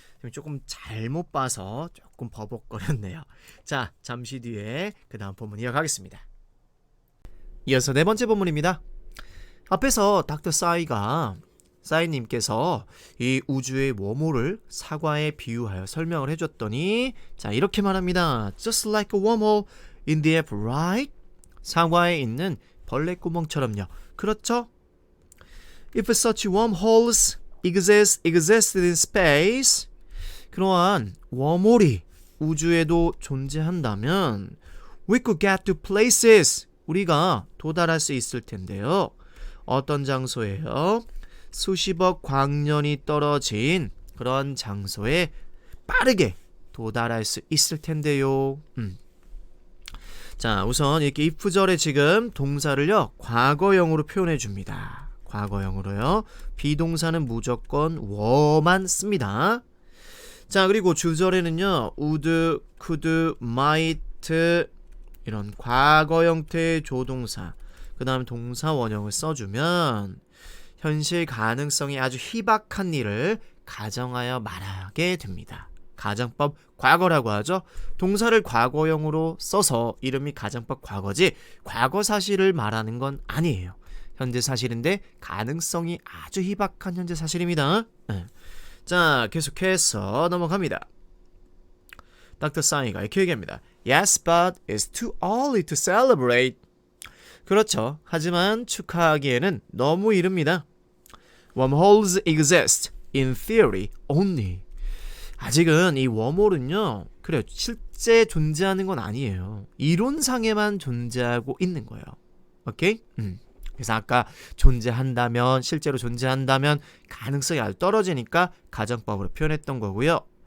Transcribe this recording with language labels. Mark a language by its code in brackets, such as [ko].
[ko] 조금 잘못 봐서 조금 버벅거렸네요. 자, 잠시 뒤에 그 다음 본문 이어가겠습니다. 이어서 네 번째 본문입니다. 앞에서 닥터 싸이님께서 이 우주의 웜홀을 사과에 비유하여 설명을 해줬더니 자, 이렇게 말합니다. [en] Just like a wormhole in the app, right? [ko] 사과에 있는 벌레 구멍처럼요. 그렇죠? [en] If such wormholes existed in space, [ko] 그러한 웜홀이 우주에도 존재한다면 [en] we could get to places, [ko] 우리가 도달할 수 있을 텐데요. 어떤 장소에요? 수십억 광년이 떨어진 그런 장소에 빠르게 도달할 수 있을 텐데요. 자, 우선 이렇게 if절에 지금 동사를요 과거형으로 표현해 줍니다. 과거형으로요. 비동사는 무조건 were만 씁니다. 자, 그리고 주절에는요 would, could, might 이런 과거 형태의 조동사 그 다음 동사 원형을 써주면 현실 가능성이 아주 희박한 일을 가정하여 말하게 됩니다. 가정법 과거라고 하죠. 동사를 과거형으로 써서 이름이 가정법 과거지 과거 사실을 말하는 건 아니에요. 현재 사실인데 가능성이 아주 희박한 현재 사실입니다. 자, 계속해서 넘어갑니다. 닥터 싸이가 이렇게 얘기합니다. [en] Yes, but it's too early to celebrate. [ko] 그렇죠. 하지만 축하하기에는 너무 이릅니다. [en] Wormholes exist in theory only. [ko] 아직은 이 웜홀은요, 그래요. 실제 존재하는 건 아니에요. 이론상에만 존재하고 있는 거예요. 오케이? 그래서 아까 존재한다면, 실제로 존재한다면 가능성이 아주 떨어지니까 가정법으로 표현했던 거고요.